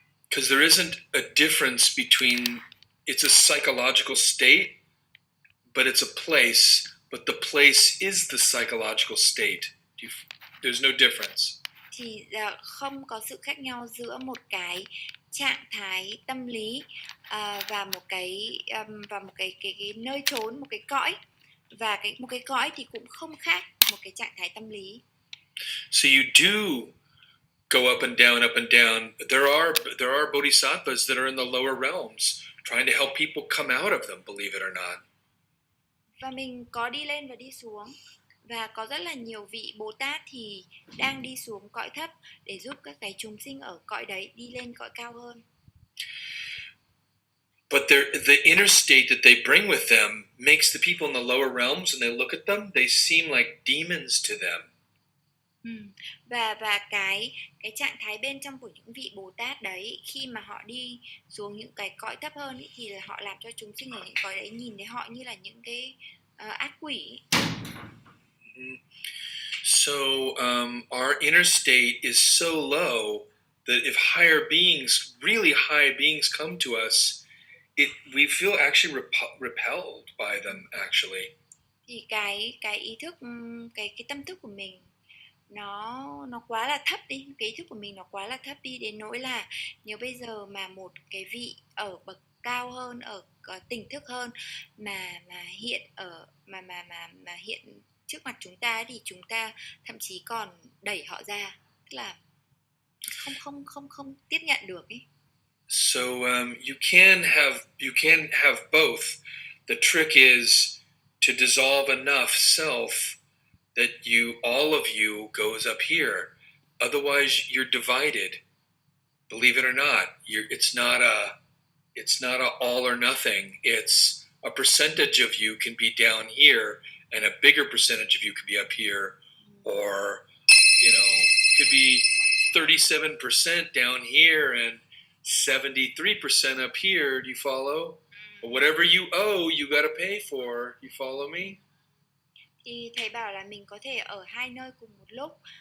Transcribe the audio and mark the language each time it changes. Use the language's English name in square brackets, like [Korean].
[English] Because there isn't a difference between it's a psychological state, but it's a place, but the place is the psychological state. There's no difference. [Vietnamese] Thì không có sự khác nhau giữa một cái trạng thái tâm lý và một cái nơi trốn, một cái cõi, và một cái cõi thì cũng không khác một cái trạng thái tâm lý. [English] So you do go up and down, up and down. There are bodhisattvas that are in the lower realms trying to help people come out of them, believe it or not. [Vietnamese] Và mình có đi lên và đi xuống, và có rất là nhiều vị Bồ Tát thì đang đi xuống cõi thấp để giúp các cái chúng sinh ở cõi đấy đi lên cõi cao hơn. [English] But the inner state that they bring with them makes the people in the lower realms, and they look at them, they seem like demons to them. [Vietnamese] Và cái trạng thái bên trong của những vị Bồ Tát đấy, khi mà họ đi xuống những cái cõi thấp hơn ý, thì họ làm cho chúng sinh ở những cõi đấy nhìn thấy họ như là những cái ác quỷ. [English] So our inner state is so low that if higher beings, really high beings, come to us, we feel actually repelled by them. Actually, [Vietnamese] Thì cái ý thức, cái tâm thức của mình nó quá là thấp đi, cái ý thức của mình nó quá là thấp đi đến nỗi là nếu bây giờ mà một cái vị ở bậc cao hơn, ở tỉnh thức hơn mà hiện ở mà hiện trước mặt chúng ta thì chúng ta thậm chí còn đẩy họ ra, tức là không tiếp nhận được ấy. [English] So you can have both. The trick is to dissolve enough self that all of you goes up here. Otherwise, you're divided. Believe it or not, it's not a all or nothing. It's a percentage of you can be down here, and a bigger percentage of you could be up here, or could be 37% down here and 73% up here. Do you follow? But whatever you owe, you got to pay for. You follow me? [Vietnamese] Thì thầy bảo là mình có thể ở hai nơi cùng một lúc.